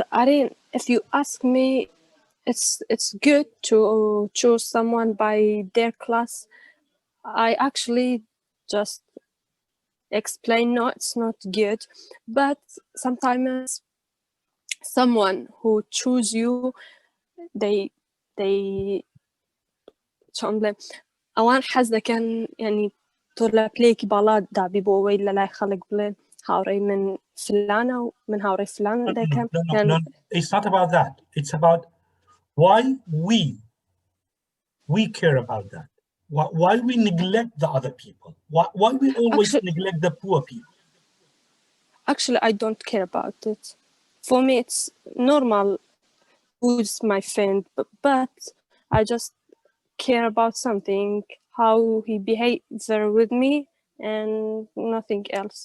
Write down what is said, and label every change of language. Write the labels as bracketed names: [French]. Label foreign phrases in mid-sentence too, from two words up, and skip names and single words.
[English] Arin, if you ask me, it's good to choose someone by their class. I actually just explain, no, it's not good. But sometimes someone who choose you, they [Central Kurdish] شلون اوان حەز دەکەن ینی تۆ لە پلەیەکی باڵا دابیبەوەی لە لای خەڵک بڵێن هاوڕێی من فلانە و من هاوڕێی فلانە دەکەم. [English] No, it's not about that. It's about why we care about that. Why we neglect the other people. Why we always neglect the poor people. Actually, I don't care about it. For me, it's normal who's my friend, but I just care about something, how he behaves with me and nothing else.